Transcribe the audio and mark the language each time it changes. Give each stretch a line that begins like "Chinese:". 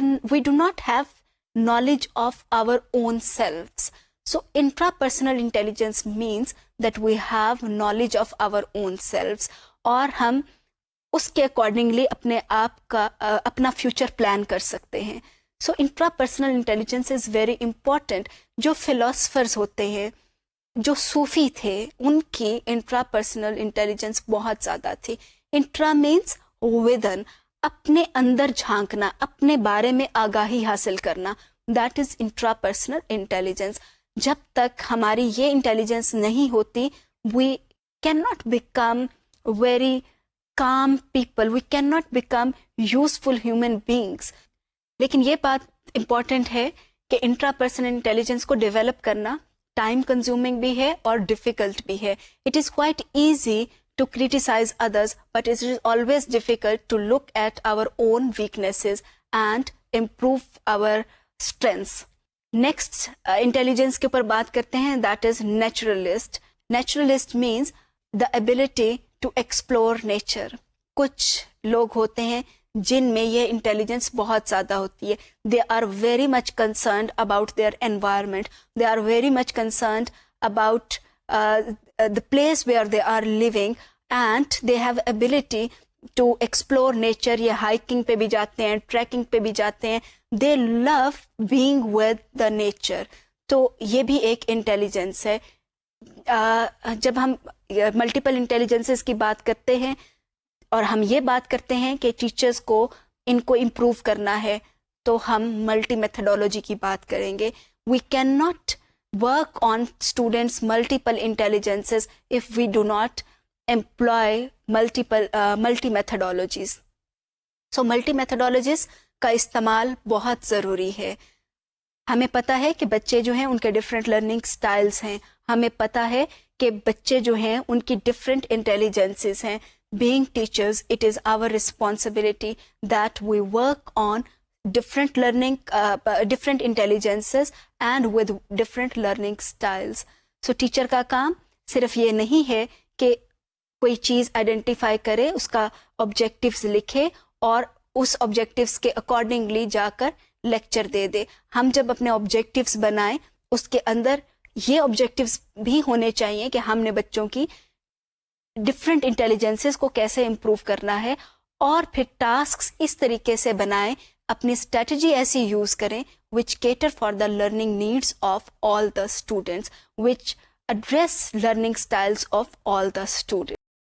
English: we do not have knowledge of our own selves. So intrapersonal intelligence means that we have knowledge of our own selves,
Urdu: اور ہم اس کے accordingly اپنے آپ کا اپنا future plan کر سکتے ہیں.
English: So intrapersonal intelligence is very important.
Urdu: جو فلاسفرز ہوتے ہیں, جو صوفی تھے, ان کی انٹراپرسنل انٹیلیجنس بہت زیادہ تھی.
English: intra means within,
Urdu: اپنے اندر جھانکنا, اپنے بارے میں آگاہی حاصل کرنا.
English: That is intrapersonal intelligence.
Urdu: جب تک ہماری یہ انٹیلیجنس نہیں ہوتی,
English: We can not become very calm people, we can not become useful human beings.
Urdu: لیکن یہ بات امپورٹنٹ ہے کہ انٹراپرسنل انٹیلیجنس کو ڈیولپ کرنا ٹائم کنزیومنگ بھی ہے اور ڈیفیکلٹ بھی ہے.
English: It is quite easy to criticize others, but it is always difficult to look at our own weaknesses and improve our strengths. Next intelligence
Urdu: کے اوپر بات کرتے ہیں,
English: that is naturalist. Naturalist means the ability to explore nature.
Urdu: کچھ لوگ ہوتے ہیں جن میں یہ انٹیلیجنس بہت زیادہ ہوتی ہے.
English: They are very much concerned about their environment. They are very much concerned about the place where they are living, and they have ability to explore nature.
Urdu: یہ ہائکنگ پہ بھی جاتے ہیں, ٹریکنگ پہ بھی جاتے ہیں.
English: they love being with the nature.
Urdu: تو یہ بھی ایک انٹیلیجنس ہے. جب ہم ملٹیپل انٹیلیجنسز کی بات کرتے ہیں اور ہم یہ بات کرتے ہیں کہ ٹیچرز کو ان کو امپروو کرنا ہے تو ہم ملٹی میتھڈولوجی کی بات کریں گے.
English: We can not work on students' multiple intelligences if we do not employ multi methodologies.
Urdu: So multi methodologies کا استعمال بہت ضروری ہے. ہمیں پتہ ہے کہ بچے جو ہیں ان کے ڈفرینٹ لرننگ سٹائلز ہیں. ہمیں پتہ ہے کہ بچے جو ہیں ان کی ڈفرینٹ انٹیلیجنسز ہیں.
English: Being teachers, it is our responsibility that we work on different learning, different intelligences and with different learning styles. So teacher
Urdu: کا کام صرف یہ نہیں ہے کہ کوئی چیز آئیڈینٹیفائی کرے, اس کا آبجیکٹیوز لکھے اور اس آبجیکٹیوز کے اکارڈنگلی جا کر لیکچر دے دے. ہم جب اپنے آبجیکٹیوز بنائیں اس کے اندر یہ آبجیکٹیوز بھی ہونے چاہیے کہ ہم نے بچوں کی ڈفرینٹ انٹیلیجنسز کو کیسے امپروو کرنا ہے, اور پھر ٹاسکس اس طریقے سے بنائیں, اپنی اسٹریٹجی ایسی یوز کریں
English: which cater for the learning needs of all the students,
Urdu: which address learning styles of all the students.